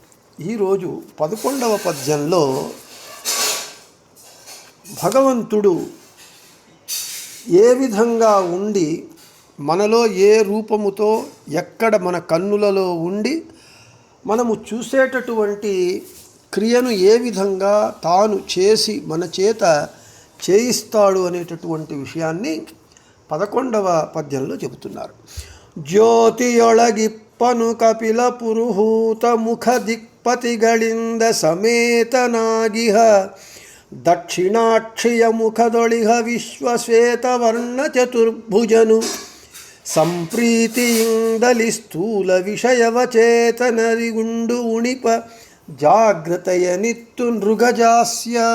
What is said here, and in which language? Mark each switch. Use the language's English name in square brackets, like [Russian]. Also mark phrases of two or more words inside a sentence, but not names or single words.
[Telugu] ఈరోజు 11వ పద్యంలో భగవంతుడు ఏ విధంగా ఉండి మనలో ఏ రూపముతో ఎక్కడ మన కన్నులలో ఉండి మనము చూసేటటువంటి క్రియను ఏ విధంగా తాను చేసి మన చేత చేయిస్తాడు అనేటటువంటి విషయాన్ని 11వ పద్యంలో చెబుతున్నారు. [Kannada] ಜ್ಯೋತಿಯೊಳಗಿಪ್ಪನು ಕಪಿಲ ಪುರುಹೂತ ಮುಖ ದಿಕ್ಪತಿಗಳಿಂದ ಸಮೇತನಾಗಿಹ ದಕ್ಷಿಣಾಕ್ಷಿಯ ಮುಖದೊಳಿಹ ವಿಶ್ವಶ್ವೇತವರ್ಣ ಚತುರ್ಭುಜನು ಸಂಪ್ರೀತಿಯಿಂದಲಿ ಸ್ಥೂಲ ವಿಷಯವ ಚೇತನರಿಗುಂಡು ಉಣಿಪ ಜಾಗೃತೆಯನಿತ್ತು ನೃಗಜಾಸ್ಯ.